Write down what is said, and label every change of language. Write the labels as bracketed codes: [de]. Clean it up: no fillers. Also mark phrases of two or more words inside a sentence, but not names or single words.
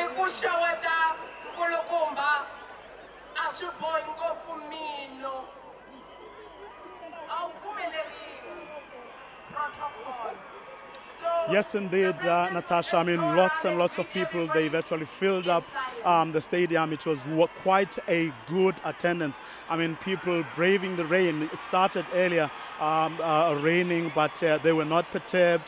[ts] ku xeweta nkulukumba a swi bohi ngopfu mino a wu pfumeleriwi protocol. [en] Yes, indeed, Natasha. I mean, lots and lots of people, they've actually filled up the stadium. It was quite a good attendance. I mean, people braving the rain. It started earlier raining, but they were not perturbed.